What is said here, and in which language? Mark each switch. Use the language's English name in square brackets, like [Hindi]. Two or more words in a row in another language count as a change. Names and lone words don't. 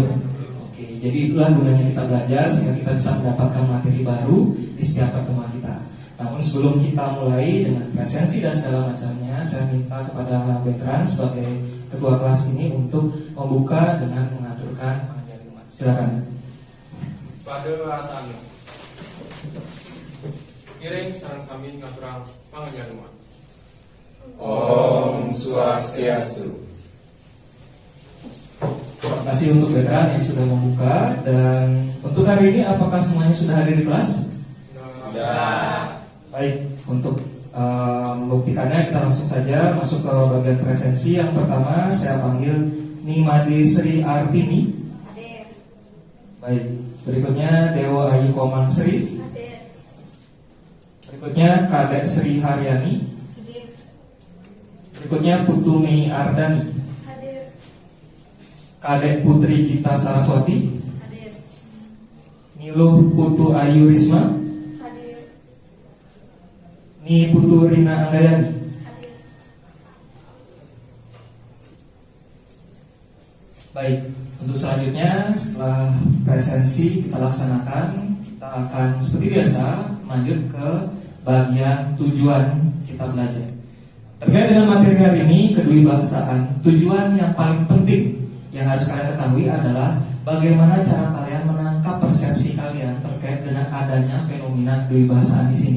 [Indonesian] Oke, jadi itulah gunanya kita belajar sehingga kita bisa mendapatkan materi baru di setiap pertemuan kita. Namun sebelum kita mulai dengan presensi dan segala macamnya, saya minta kepada veteran sebagai ketua kelas ini untuk membuka dengan mengaturkan pengajian umat. Silakan. Pada bahasanya [Balinese] ngiring sareng sami ngaturang pangajian umat. [Sanskrit] Om Swastiastu. [Indonesian] Terima kasih untuk veteran yang sudah membuka. Dan untuk hari ini apakah semuanya sudah hadir di kelas? Sudah. Baik, untuk membuktikannya kita langsung saja masuk ke bagian presensi. Yang pertama saya panggil Nimade Sri Artini. Hadir. Baik, berikutnya Dewa Ayu Komang Sri. Hadir. Berikutnya Kadek Sri Haryani. Hadir. Berikutnya Putu Mei Ardani. Hadir. Kadek Putri Gita Saraswati. Hadir. Niluh Putu Ayu Risma. Hadir. Ni Putu Rina Anggayani. Hadir. Baik, untuk selanjutnya setelah presensi kita laksanakan, kita akan seperti biasa lanjut ke bagian tujuan kita belajar. Terkait dengan materi hari ini, kedwibahasaan, tujuan yang paling penting yang harus kalian ketahui adalah bagaimana cara kalian menangkap persepsi kalian terkait dengan adanya fenomena kedwibahasaan di sini.